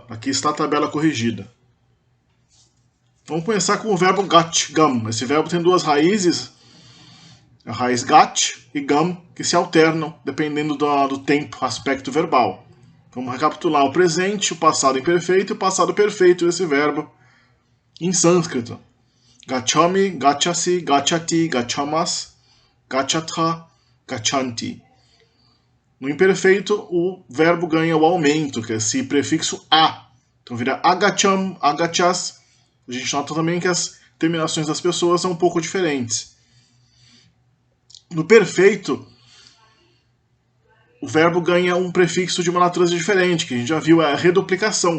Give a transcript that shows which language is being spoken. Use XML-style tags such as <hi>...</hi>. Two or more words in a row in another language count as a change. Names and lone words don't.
<pt>Aqui está a tabela corrigida. Vamos começar com o verbo gat, gam. Esse verbo tem duas raízes, a raiz gat e gam, que se alternam dependendo do tempo, aspecto verbal. Vamos recapitular o presente, o passado imperfeito e o passado perfeito desse verbo em sânscrito.</pt> <sa>Gachami, gachasi, gachati, gachamas, gachatha, gachanti.</sa> <pt>No imperfeito, o verbo ganha o aumento, que é esse prefixo a. Então vira</pt> <sa>agacham, agachas.</sa> <pt>A gente nota também que as terminações das pessoas são um pouco diferentes. No perfeito, o verbo ganha um prefixo de uma natureza diferente, que a gente já viu, é a reduplicação.</pt>